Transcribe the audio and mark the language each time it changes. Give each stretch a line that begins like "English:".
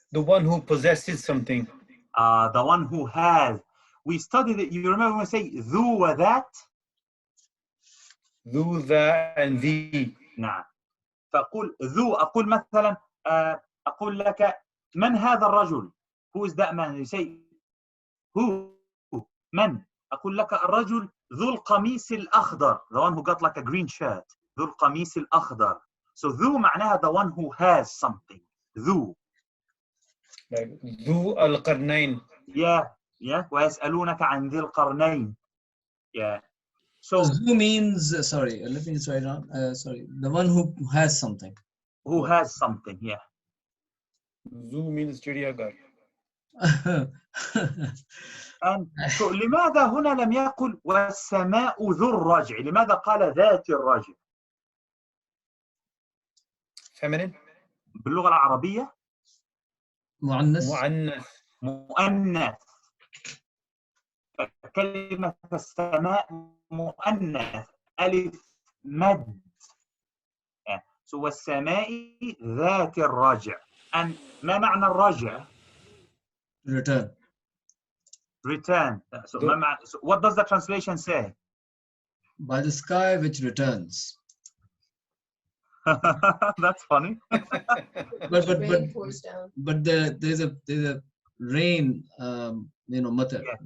English: The one who possesses something. The one who has. We studied it. You remember when we say ذو وذات?
Arabic: ذو ذا and the. نعم. فأقول ذو، أقول مثلا أقول لك من هذا الرجل؟
English: Who is that man? You say who?
Arabic: من؟ أقول لك الرجل ذو القميص الأخضر.
English: The one who got like a green shirt.
Arabic: ذو القميص الأخضر.
English: So
Arabic: ذو معناها
English: the one who has something.
Arabic: ذو.
English: Like ذو القرنين.
Arabic: Yeah. ويسألونك عن ذي القرنين. Yeah. So
English: Zu means, sorry, let me just write down. Sorry, the one who has something. Who has something, yeah. ذو means
Hindi: चिड़ियाघर.
Arabic: And so لماذا هنا لم يقل والسماء ذو الرجع؟ لماذا قال ذات الرجع؟
English: Feminine.
Arabic: باللغة العربية مؤنث. مؤنث. كلمة السماء مؤنث ألف مد. So والسماء ذات الرجع. And ما معنى الرجع؟
English: Return. Return. So what does the translation say? By the sky which returns. That's funny. Rain pours down. But there's a rain, matter.